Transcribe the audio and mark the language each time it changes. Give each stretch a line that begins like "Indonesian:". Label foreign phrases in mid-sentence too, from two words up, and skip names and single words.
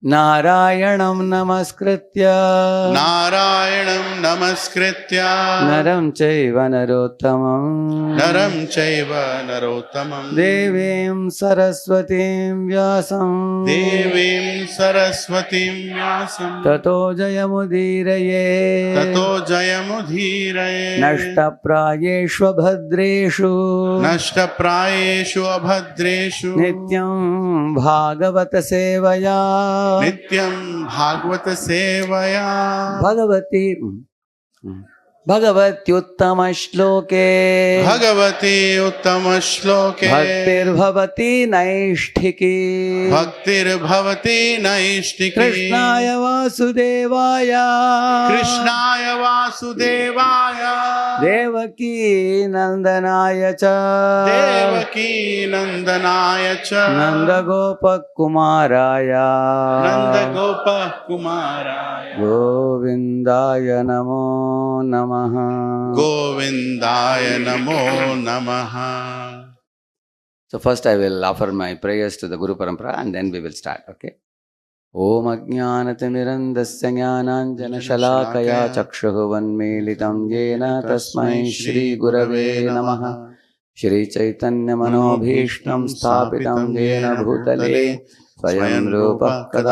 Sanskrit: నారాయణం నమస్కృత్య నారాయణం నమస్కృత్య నరం చైవ నరోత్తమం నరం చైవ నరోత్తమం దేవీం సరస్వతీం వ్యాసం దేవీం సరస్వతీం వ్యాసం తతో జయముదీరయే తతో జయముధీరయే నష్టప్రాయేషు భద్రేషు నష్టప్రాయేషు అభద్రేషు నిత్యం భాగవత సేవయా నిత్యం భాగవత సేవయా భగవత్యుత్తమ శ్లోకే భగవతి ఉత్తమ శ్లోకే భక్తిర్భవతి నైష్ఠికి భక్తిర్భవతి నైష్ఠికి కృష్ణాయ వాసుదేవాయ కృష్ణాయ వాసుదేవాయ దేవకీ నందనాయ చ దేవకీ నందనాయ చ నందగోపకుమారాయ నందగోప కుమారాయ గోవిందాయ నమో నమః గోవిందాయ నమో నమః.
English: So first I will offer my prayers to the
Sanskrit: गुरु परम्परा
English: and then we will start, okay?
Sanskrit: ओम् अज्ञानतिमिरान्धस्य ज्ञानाञ्जनशलाकया चक्षुः वन्मीलितं येन तस्मै श्री गुरवे नमः. श्री चैतन्य मनोभीष्टं स्थापितं येन भूतले स्वयं रूपः कदा